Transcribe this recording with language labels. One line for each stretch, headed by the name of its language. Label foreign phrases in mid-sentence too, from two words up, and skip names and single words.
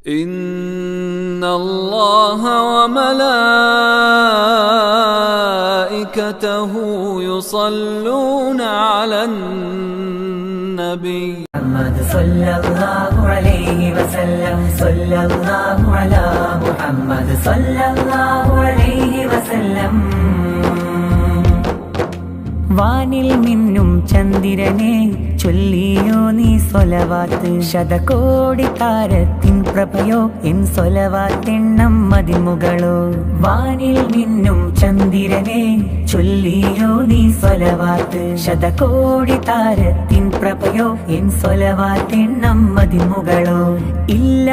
Arabic: إن الله وملائكته يصلون على النبي محمد صلى الله عليه وسلم صلى الله على محمد صلى الله عليه وسلم
Malayalam: വാനിൽ മിന്നും ചന്ദ്രനെ ചൊല്ലിയോ നീ സ്വലവാത്ത് ശതകോടി താരത്തിൻ പ്രഭയോ എൻ സ്വലവാത്തെണ്ണം മതിമുകളോ വാനിൽ മിന്നും ചന്ദ്രനെ ചൊല്ലിയോ നീ സ്വലവാത്ത് ശതകോടി താരത്തിൻ പ്രഭയോ എൻ സ്വലവാത്തെണ്ണം മതിമുകളോ ഇല്ല